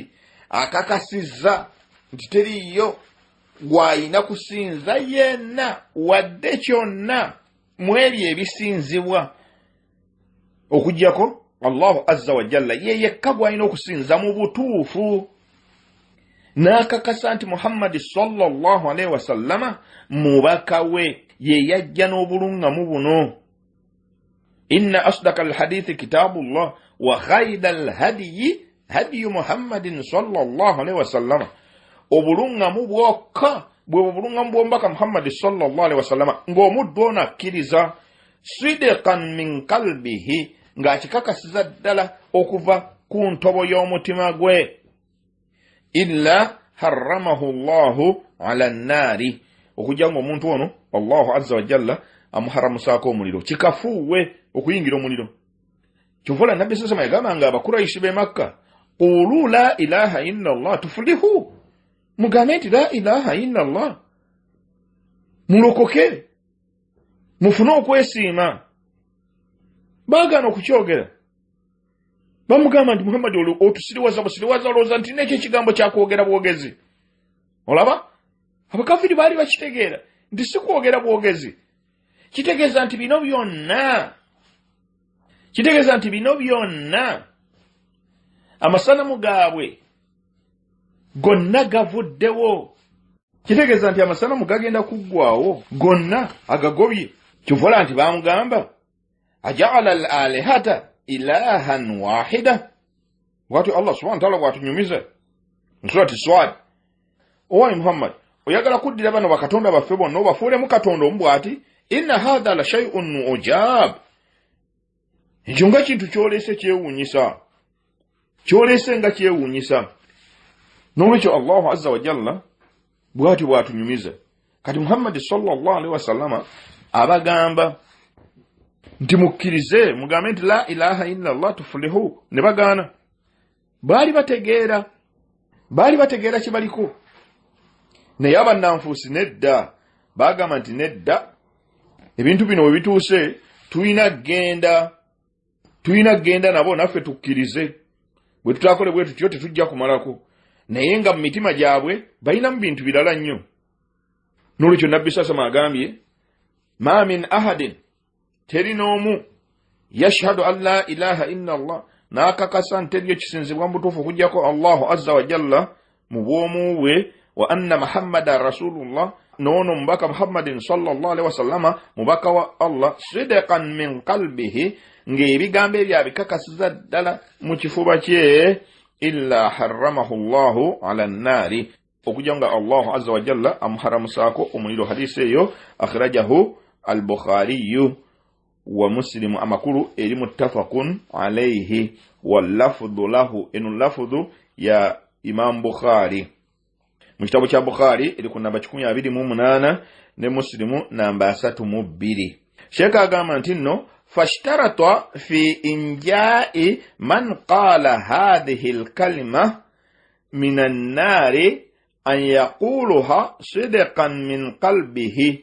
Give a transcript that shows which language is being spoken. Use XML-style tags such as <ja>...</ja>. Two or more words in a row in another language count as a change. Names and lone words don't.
<lg>Akakasizza nti teriyo gw'ayina kusinza yenna wadde kyonna mu ebyo ebisinzibwa okujjako</lg> <ar>الله عز وجل</ar> <lg>ye yekka gw'ayina okusinza mu butuufu. N'akakasa nti Muhammad</lg> <ar>صلى الله عليه وسلم</ar> <lg>mubaka we ye yajja n'obulungamu buno.</lg> <ar>إن أصدق الحديث كتاب الله وخير الهدي هدي محمد صلى الله عليه وسلم.</ar> <lg>Obulungamu bwokka bwe obulungamu bw'omubaka Muhammad</lg> <ar>صلى الله عليه وسلم</ar> <lg>ng'omuddu ono akkiriza</lg> <ar>صدقا من قلبه</ar> <lg>ng'akikakasiza ddala okuva ku ntobo y'omutima gwe.</lg> <ar>إلا حرمه الله على النار</ar> <lg>okujja ng'omuntu ono</lg> <ar>الله عز وجل</ar> <lg>amuharamusaako omuliro kikafuuwe okuyingira omuliro. Kyova Nabbi</lg> <ar>صلى الله عليه وسلم</ar> <lg>yagamba Abakuraishi b'e Makka</lg> <ar>قولوا لا إله إلا الله تفلحوا,</ar> <lg>mugambe nti</lg> <ar>لا إله إلا الله</ar> <lg>mulokoke mufune okwesiima. Baagaana okukyogera bamugamba nti Muhammad otusiriwaza olowooza nti nekyo ekigambo kyakwogera bwogezi. Olaba abakafiri baali bakitegeera nti si kwogera bwogezi, kitegeeza nti bino byonna amasanamu gaabwe gonna gavuddewo. Kitegeeza nti amasanamu gagenda kuggwaawo gonna agagobye. Kyova nti bamugamba</lg> <ar>أجعل الآلهة إلها واحدا.</ar> <lg>Watu</lg> <ar>الله سبحانه وتعالى</ar> <lg>bwatunyumiza nsurati Swad, owayi Muhammad oyagala kuddira bano bakatonda baffe bonna obafuulemu katonda omubwati.</lg> <ar>إن هذا لشيء عجاب.</ar> <lg>Ekyo nga kintu kyolese kyewuunyisa. N'olwekyo</lg> <ar>الله عز وجل</ar> <lg>bwati bwatunyumiza. Kati Muhammad</lg> <ar>صلى الله عليه وسلم</ar> <lg>abagamba nti mukkirize mugambe nti</lg> <ar>لا إله إلا الله تفلحوا.</ar> <lg>Ne bagaana. Baali bategeera kibaliko. Naye abannanfuusi nedda bagamba nti nedda, ebintu bino bwe bituuse tulina genda nabo naffe tukkirize. Bwe tutaakole bwe tutyo tetujja kumalako. Naye nga mu mitima gyabwe balinamu bintu birala nnyo. N'olwekyo Nabbi sasama agambye</lg> <ar>ما من أحد,</ar> <lg>teri n'omu</lg> <ar>يشهد أن لا إله إلا الله n'akakasa</ar> <lg>nti teriyo kisinzibwa mu butuufu okuggyako</lg> <ar>الله عز وجل</ar> <lg>mu bwomu bwe,</lg> <ar>وأن محمدا رسول الله,</ar> <lg>n'ono mubaka Muhammadin</lg> <ar>صلى الله عليه وسلم</ar> <lg>mubaka wa Allah,</lg> <ar>صدقا من قلبه</ar> <lg>ng'ebigambo ebyo abikakasiza ddala mu kifuba kye,</lg> <ar>إلا حرمه الله على النار</ar> <lg>okujja nga</lg> <ar>الله عز وجل</ar> <lg>amuharamusaako omuliro. Hadisi eyo</lg> <ar>أخرجه البخاري ومسلم,</ar> <lg>amakulu eri</lg> <ar>متفق عليه واللفظ له,</ar> <lg>eno lafdhu ya Imam Bukhari. Mu kitabu kya Bukhari eri ku namba 128 ne Muslimu namba 32. Sheikh agamba nti nno</lg> <ar>فاشترط في إنجاء من قال هذه الكلمة من النار أن يقولها صدقا من قلبه.</ar>